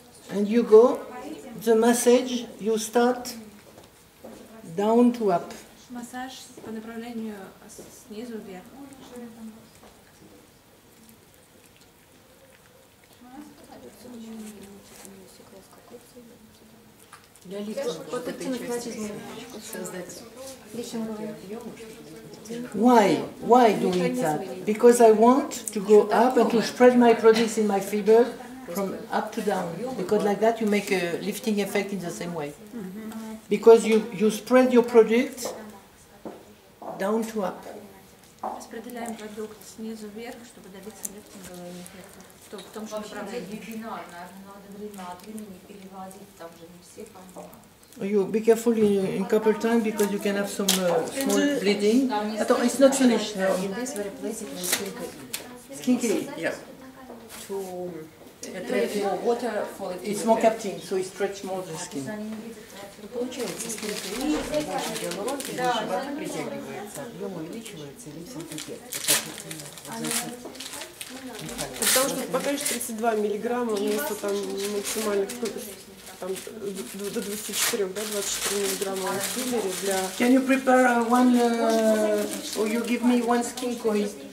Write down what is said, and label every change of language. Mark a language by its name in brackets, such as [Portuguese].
[English] And you go, the massage, you start down to up. [Russian] Массаж по направлению снизу вверх. Для лифтинга вот этой части создать объемы, [English] Why doing that? Because I want to go up and to spread my products in my fiber from up to down. Because like that you make a lifting effect in the same way. Because you spread your product down to up. [Russian] Распределяем продукт снизу вверх, чтобы добиться лифтингового эффекта. В том же направлении. Надо время от времени переводить, там же не все понимают. [English] You be careful in couple time because you can have some small bleeding. It's not finished now. in this very place it will Skinky, yeah. to attract more water for it. It's more captain, so it stretch more the skin. [Russian] Получается, сколько и больше гиалуронки, больше воды притягивается, объем увеличивается, и лифтинг эффект. Потому что пока еще 32 миллиграмма вместо там максимальных там, до 24, да, 24 миллиграмма в филлере для... [English] Can you prepare one, or you give me one skin coil?